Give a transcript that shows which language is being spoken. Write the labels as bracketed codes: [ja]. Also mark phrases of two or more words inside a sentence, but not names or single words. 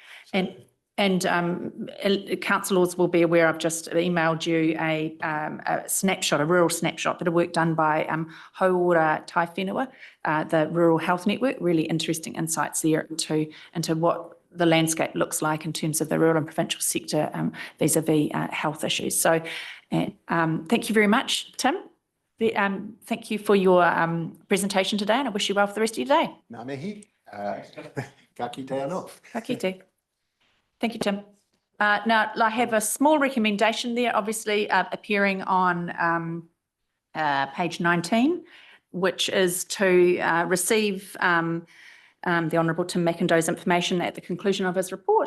[en] And councillors will be aware, I've just emailed you a snapshot, a rural snapshot, bit of work done by Hauora Tai Whenua, the Rural Health Network. Really interesting insights there into what the landscape looks like in terms of the rural and provincial sector vis-a-vis health issues. So thank you very much, Tim. Thank you for your presentation today, and I wish you well for the rest of your day. [mi] Ngā mihi. Ka kite anō. Ka kite. [en] Thank you, Tim. Now, I have a small recommendation there, obviously appearing on page 19, which is to receive the Honourable Tim McIndoe's information at the conclusion of his report.